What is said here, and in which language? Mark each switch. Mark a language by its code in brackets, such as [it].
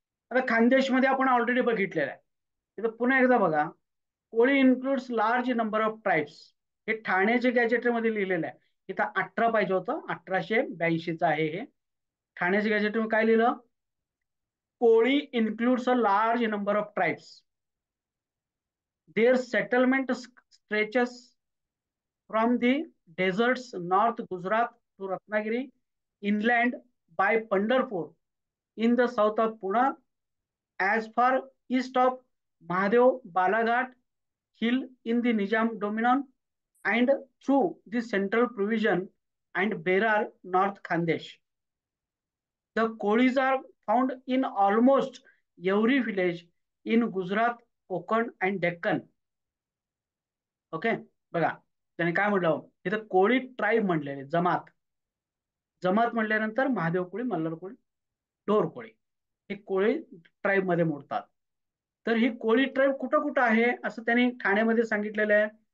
[mr] आता खानदेशमध्ये आपण ऑलरेडी बघितलेलं आहे. तिथं पुन्हा एकदा बघा, कोळी includes large number of tribes. हे ठाण्याच्या गॅजेटमध्ये लिहिलेलं आहे. इथं 18 पाहिजे होतं, 1882 आहे हे. ठाण्याच्या गॅजेटमध्ये काय लिहिलं, कोळी includes a large number of tribes. [en] Their settlement stretches from the deserts north Gujarat to Ratnagiri inland by Pandharpur in the south of Pune as far east of Mahadev Balaghat hill in the Nizam Dominion and through the central provision and Berar North Khandesh. The Kolis are found in almost every village in Gujarat, Konkan and Deccan. Okay. [mr] बघा त्याने काय म्हटलं इथं, कोळी tribe म्हटलेले, जमात. जमात म्हटल्यानंतर महादेव कोळी, मल्हार कोळी, door कोळी हे कोळी tribe मध्ये मोडतात. तर ही कोळी ट्राईब कुठं कुठं आहे असं त्यांनी ठाण्यामध्ये सांगितलेलं आहे.